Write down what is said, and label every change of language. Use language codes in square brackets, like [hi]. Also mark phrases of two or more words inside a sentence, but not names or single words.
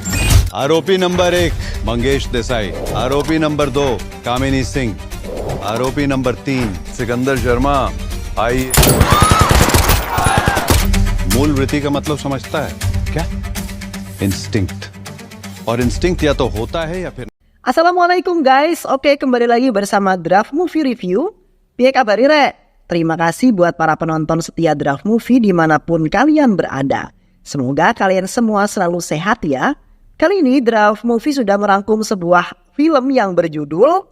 [hi] आरोपी नंबर 1 मंगेश देसाई, आरोपी नंबर 2 कामिनी सिंह, आरोपी नंबर 3 सिकंदर शर्मा। आई मूल वृत्ति का मतलब समझता है क्या? इंस्टिंक्ट। और इंस्टिंक्ट या तो होता है या फिर [id] Assalamualaikum guys, oke kembali lagi bersama Draft Movie Review. [jv] Piye kabar Re? [id] Terima kasih buat para penonton setia Draft Movie dimanapun kalian berada. Semoga kalian semua selalu sehat ya. Kali ini Draft Movie sudah merangkum sebuah film yang berjudul